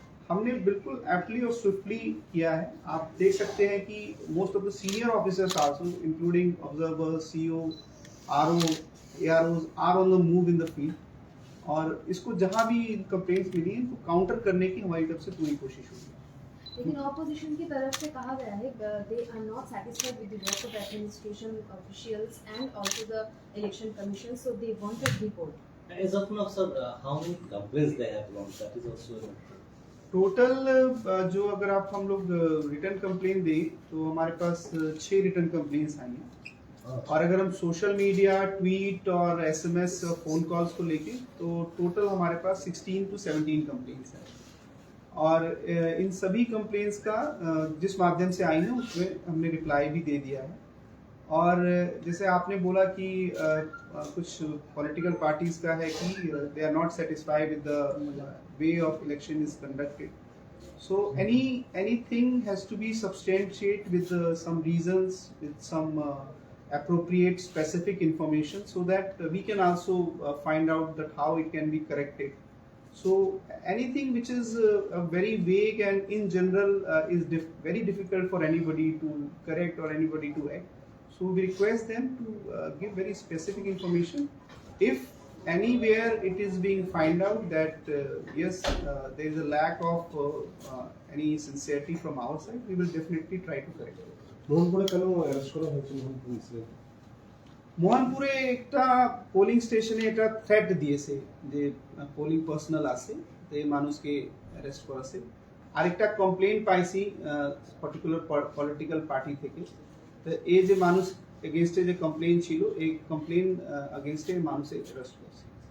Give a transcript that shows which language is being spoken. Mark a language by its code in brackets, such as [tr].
[hi] हमने बिल्कुल एप्टली और स्विफ्टली किया है। आप देख सकते हैं कि [en] most of the senior officers also including observers, CEO, RO, AROs are on the move in the field, [hi] और इसको जहां भी कंप्लेंट्स मिली इनको काउंटर करने की हमारी तरफ से पूरी कोशिश होगी। लेकिन ऑपोजिशन की तरफ से कहा गया है [en] They are not satisfied with the work of administration officials and also the election commission, so they want a report. As of now, sir, how many complaints they have launched? That is also [hi] total जो अगर आप हम लोग return complain दें तो हमारे पास 6 return complaints आई हैं, और अगर हम सोशल मीडिया, ट्वीट और एसएमएस और फोन कॉल्स को लेके तो टोटल हमारे पास 16 to 17 कंप्लेंट्स हैं। और इन सभी कंप्लेंट्स का जिस माध्यम से आई हैं उसमें हमने रिप्लाई भी दे दिया है। और जैसे आपने बोला कि कुछ पॉलिटिकल पार्टीज का है कि [en] They are not satisfied with the way of election is conducted, so anything has to be substantiate with some reasons, with some appropriate specific information so that we can also find out that how it can be corrected. So anything which is very vague and in general is very difficult for anybody to correct or anybody to act. So we request them to give very specific information. If anywhere it is being find out that yes there is a lack of any sincerity from our side, we will definitely try to correct it. [bn] মোহনপুরে কেন arrest করা হয়েছে Mohanpur incident? মোহনপুরে একটা polling স্টেশনে এটা threat দিয়েছে যে polling personal আছে তো এই মানুষকে অ্যারেস্ট করেছে। আরেকটা কমপ্লেইন পাইছি পার্টিকুলার পলিটিক্যাল পার্টি থেকে, তো এই যে মানুষ এগেইনস্টে যে কমপ্লেইন ছিল এই কমপ্লেইন এগেইনস্টে মানুষে অ্যারেস্ট করেছে।